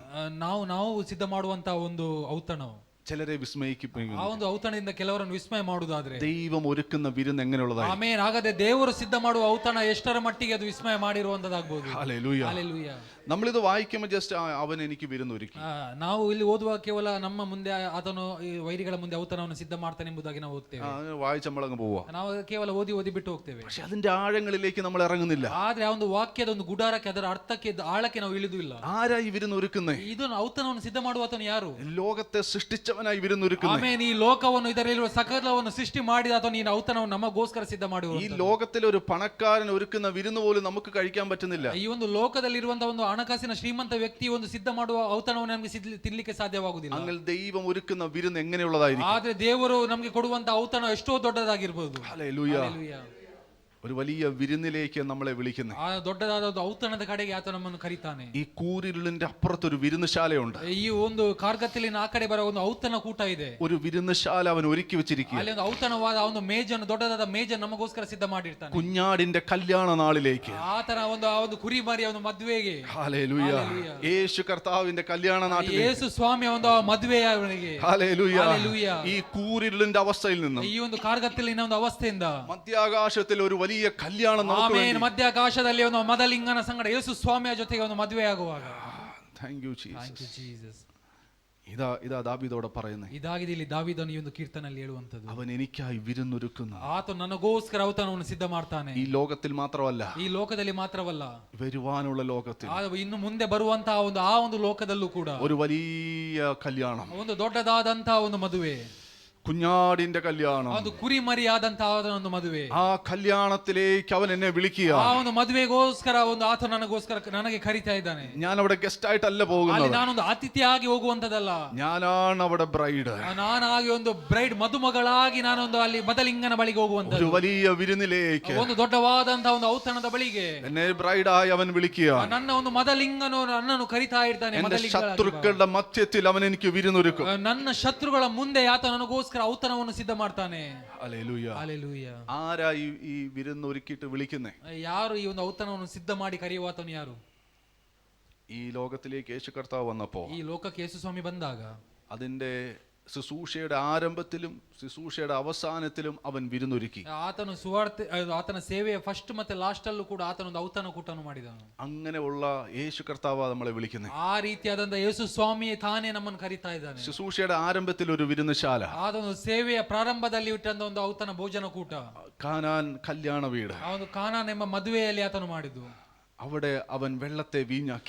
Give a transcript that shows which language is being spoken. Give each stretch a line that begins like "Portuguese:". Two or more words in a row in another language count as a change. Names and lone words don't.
Kannada: ನಾವು ಸಿದ್ಧ ಮಾಡುವಂತ ಒಂದು ಔತಣ
Malayalam: ചിലരെ വിസ്മയിപ്പിക്കും.
Kannada: ಆ ಒಂದು ಔತಣದಿಂದ ಕೆಲವರನ್ನು ವಿಸ್ಮಯ ಮಾಡುವುದಾದ್ರೆ,
Malayalam: ദൈവം ഒരുക്കുന്ന വിരുന്ന് എങ്ങനെയുള്ളതാണ്?
Kannada: ಆಮೆನ್. ಹಾಗಾದ್ರೆ ದೇವರು ಸಿದ್ಧ ಮಾಡುವ ಔತಣ ಎಷ್ಟರ ಮಟ್ಟಿಗೆ ಅದು ವಿಸ್ಮಯ ಮಾಡಿರುವಂತದ್ದಾಗಬಹುದು.
Malayalam: ഹല്ലേലൂയ.
Kannada: ಹಲ್ಲೆಲೂಯ.
Malayalam: നമ്മളിത് വായിക്കുമ്പോൾ ജസ്റ്റ് അവൻ എനിക്ക് വിരുന്നൊരുക്കി.
Kannada: ನಾವು ಇಲ್ಲಿ ಓದುವ ಕೇವಲ ನಮ್ಮ ಮುಂದೆ ಆತನು ಈ ವೈರಿಗಳ ಮುಂದೆ ಔತಣವನ್ನು ಸಿದ್ಧ ಮಾಡ್ತಾನೆ ಎಂಬುದಾಗಿ ನಾವು ಓದ್ತೇವೆ.
Malayalam: വായിച്ച് നമ്മളങ്ങ് പോവാ.
Kannada: ನಾವು ಕೇವಲ ಓದಿ ಬಿಟ್ಟು ಹೋಗ್ತೇವೆ.
Malayalam: പക്ഷെ അതിന്റെ ആഴങ്ങളിലേക്ക് നമ്മൾ ഇറങ്ങുന്നില്ല.
Kannada: ಆದ್ರೆ ಆ ಒಂದು ವಾಕ್ಯದ ಒಂದು ಗುಡಾರಕ್ಕೆ, ಅದರ ಅರ್ಥಕ್ಕೆ, ಆಳಕ್ಕೆ ನಾವು ಇಳಿದು ಇಲ್ಲ.
Malayalam: ആരാ ഈ വിരുന്നൊരുക്കുന്നേ?
Kannada: ಇದನ್ನು ಔತಣವನ್ನು ಸಿದ್ಧ ಮಾಡುವ ಆತನು ಯಾರು?
Malayalam: ലോകത്തെ സൃഷ്ടിച്ചവനായി വിരുന്നൊരുക്കുന്നേ.
Kannada: ಆಮೇಲೆ ಈ ಲೋಕವನ್ನು, ಇದರಲ್ಲಿರುವ ಸಕಲವನ್ನು ಸೃಷ್ಟಿ ಮಾಡಿದ ಆತನು ಈ ಔತಣವನ್ನು ನಮಗೋಸ್ಕರ ಸಿದ್ಧ ಮಾಡುವ.
Malayalam: ഈ ലോകത്തിലെ ഒരു പണക്കാരൻ ഒരുക്കുന്ന വിരുന്ന് പോലും നമുക്ക് കഴിക്കാൻ പറ്റുന്നില്ല.
Kannada: ಈ ಒಂದು ಲೋಕದಲ್ಲಿರುವಂತಹ ಒಂದು ಹಣಕಾಸಿನ ಶ್ರೀಮಂತ ವ್ಯಕ್ತಿ ಒಂದು ಸಿದ್ಧ ಮಾಡುವ ಔತಣವನ್ನು ನಮಗೆ ತಿನ್ಲಿಕ್ಕೆ ಸಾಧ್ಯವಾಗುವುದಿಲ್ಲ.
Malayalam: അങ്ങനെ ദൈവം ഒരുക്കുന്ന വിരുന്ന് എങ്ങനെയുള്ളതായിരിക്കും?
Kannada: ಆದ್ರೆ ದೇವರು ನಮಗೆ ಕೊಡುವಂತ ಔತಣ ಎಷ್ಟೋ ದೊಡ್ಡದಾಗಿರ್ಬೋದು.
Malayalam: ഹല്ലേലൂയ. ഒരു വലിയ വിരുന്നിലേക്ക് നമ്മളെ വിളിക്കുന്നു.
Kannada: ಆ ದೊಡ್ಡದಾದ ಒಂದು ಔತಣದ ಕಡೆಗೆ ಆತ ನಮ್ಮನ್ನು ಕರೀತಾನೆ.
Malayalam: ഈ കൂരിരുളിന്റെ അപ്പുറത്തൊരു വിരുന്നുശാലയുണ്ട്.
Kannada: ಈ ಒಂದು ಕಾರ್ಗತ್ತಲಿನ ಆ ಕಡೆ ಬರೋ ಒಂದು ಔತಣ ಕೂಟ ಇದೆ.
Malayalam: ഒരു വിരുന്നുശാല അവൻ ഒരുക്കി വെച്ചിരിക്കുക.
Kannada: ಅಲ್ಲಿ ಒಂದು ಔತಣವಾದ ಒಂದು ಮೇಜನ್ನು, ದೊಡ್ಡದಾದ ಮೇಜನ್ನು ನಮಗೋಸ್ಕರ ಸಿದ್ಧ ಮಾಡಿರ್ತಾನೆ.
Malayalam: കുഞ്ഞാടിന്റെ കല്യാണ നാളിലേക്ക്,
Kannada: ಆತನ ಒಂದು ಕುರಿ ಮರಿಯ ಒಂದು ಮದುವೆಗೆ.
Malayalam: ഹല്ലേലൂയ. യേശു കർത്താവിന്റെ കല്യാണ നാട്ടിലേക്ക്,
Kannada: ಯೇಸು ಸ್ವಾಮಿಯ ಒಂದು ಮದುವೆಯವರಿಗೆ.
Malayalam: ഹല്ലേലൂയ. ഈ കൂരിരുളിന്റെ അവസ്ഥയിൽ നിന്നും,
Kannada: ಈ ಒಂದು ಕಾರ್ಗತ್ತಲಿನ ಒಂದು ಅವಸ್ಥೆಯಿಂದ
Malayalam: മധ്യാകാശത്തിൽ ഒരു വലിയ കല്യാണം നമുക്ക് വേണ്ടി,
Kannada: ಮಧ್ಯಾಕಾಶದಲ್ಲಿ ಒಂದು ಮದಲಿಂಗನ ಸಂಗಡ ಯೇಸು ಸ್ವಾಮಿಯ ಜೊತೆಗೆ ಒಂದು ಮದುವೆ ಆಗುವಾಗ.
English: Thank you Jesus. Thank you Jesus.
Malayalam: ഇതാ ദാവീദോട് പറയുന്നത്.
Kannada: ಇದಾಗಿದೆ ಇಲ್ಲಿ ದಾವೀದನು ಈ ಒಂದು ಕೀರ್ತನೆಯಲ್ಲಿ ಹೇಳುವಂತದ್ದು.
Malayalam: അവൻ എനിക്കായി വിരുന്നൊരുക്കുന്നു.
Kannada: ಆತ ನನಗೋಸ್ಕರ ಔತಣವನ್ನು ಸಿದ್ಧ ಮಾಡ್ತಾನೆ.
Malayalam: ഈ ലോകത്തിൽ മാത്രമല്ല,
Kannada: ಈ ಲೋಕದಲ್ಲಿ ಮಾತ್ರವಲ್ಲ,
Malayalam: വരുവാനുള്ള ലോകത്തിൽ,
Kannada: ಇನ್ನು ಮುಂದೆ ಬರುವಂತಹ ಆ ಒಂದು ಲೋಕದಲ್ಲೂ ಕೂಡ
Malayalam: ഒരു വലിയ കല്യാണം,
Kannada: ಒಂದು ದೊಡ್ಡದಾದಂತಹ ಒಂದು ಮದುವೆ,
Malayalam: കുഞ്ഞാടിന്റെ കല്യാണം,
Kannada: ಒಂದು ಕುರಿ ಮರಿಯಾದಂತಹ ಒಂದು ಮದುವೆ.
Malayalam: ആ കല്യാണത്തിലേക്ക് അവൻ എന്നെ വിളിക്കുക.
Kannada: ಆ ಒಂದು ಮದುವೆಗೋಸ್ಕರ ಒಂದು ಆತ ನನಗೆ ಕರೀತಾ ಇದ್ದಾನೆ.
Malayalam: ഞാൻ അവിടെ ഗസ്റ്റ് ആയിട്ടല്ല പോകുന്നത്,
Kannada: ನಾನೊಂದು ಅತಿಥಿಯಾಗಿ ಹೋಗುವಂತದಲ್ಲ,
Malayalam: ഞാനാണ് അവിടെ ബ്രൈഡ്.
Kannada: ನಾನಾಗಿ ಒಂದು ಬ್ರೈಡ್, ಮದುಮಗಳಾಗಿ ನಾನೊಂದು ಅಲ್ಲಿ ಮದಲಿಂಗನ ಬಳಿಗೆ ಹೋಗುವಂತ,
Malayalam: ഒരു വലിയ വിരുന്നിലേക്ക്,
Kannada: ಒಂದು ದೊಡ್ಡವಾದಂತಹ ಒಂದು ಔತಣದ ಬಳಿಗೆ
Malayalam: എന്നെ ബ്രൈഡായി അവൻ വിളിക്കുക.
Kannada: ನನ್ನ ಒಂದು ಮದಲಿಂಗನು ನನ್ನನ್ನು ಕರಿತಾ ಇರ್ತಾನೆ.
Malayalam: എന്റെ ശത്രുക്കളുടെ മധ്യത്തിൽ അവൻ എനിക്ക് വിരുന്നൊരുക്കും.
Kannada: ನನ್ನ ಶತ್ರುಗಳ ಮುಂದೆ ಆತ ನನಗೋಸ್ಕರ ಔತಣವನ್ನು ಸಿದ್ಧ ಮಾಡ್ತಾನೆ.
Malayalam: ഹല്ലേലൂയ.
Kannada: ಹಲ್ಲೆಲೂಯ.
Malayalam: ആരാ ഈ വിരുന്ന് ഒരുക്കിയിട്ട് വിളിക്കുന്നേ?
Kannada: ಯಾರು ಈ ಒಂದು ಔತಣವನ್ನು ಸಿದ್ಧ ಮಾಡಿ ಕರೆಯುವ ಆತನು ಯಾರು?
Malayalam: ഈ ലോകത്തിലേക്ക് യേശു കർത്താവ് വന്നപ്പോ,
Kannada: ಈ ಲೋಕಕ್ಕೆ ಯೇಸು ಸ್ವಾಮಿ ಬಂದಾಗ,
Malayalam: അതിന്റെ ശുശ്രൂഷയുടെ ആരംഭത്തിലും ശുശ്രൂഷയുടെ അവസാനത്തിലും അവൻ വിരുന്നൊരുക്കി.
Kannada: ಆತನು ಸುವಾರ್ತೆ, ಆತನ ಸೇವೆಯ ಫಸ್ಟ್ ಮತ್ತೆ ಲಾಸ್ಟ್ ಅಲ್ಲೂ ಕೂಡ ಆತನೊಂದು ಔತಣ ಕೂಟವನ್ನು ಮಾಡಿದನು.
Malayalam: അങ്ങനെയുള്ള യേശു കർത്താവ് നമ്മളെ വിളിക്കുന്നത്.
Kannada: ಆ ರೀತಿಯಾದಂತ ಯೇಸು ಸ್ವಾಮಿ ತಾನೇ ನಮ್ಮನ್ನು ಕರೀತಾ ಇದ್ದಾನೆ.
Malayalam: ശുശ്രൂഷയുടെ ആരംഭത്തിൽ ഒരു വിരുന്നുശാല,
Kannada: ಆತನ ಸೇವೆಯ ಪ್ರಾರಂಭದಲ್ಲಿ ಇಟ್ಟಂತ ಒಂದು ಔತಣ ಭೋಜನ ಕೂಟ,
Malayalam: കാനാൻ കല്യാണ വീട്,
Kannada: ಆ ಒಂದು ಕಾನಾನ್ ಎಂಬ ಮದುವೆಯಲ್ಲಿ ಆತನು ಮಾಡಿದ್ದು.
Malayalam: അവിടെ അവൻ വെള്ളത്തെ വീഞ്ഞാക്കി.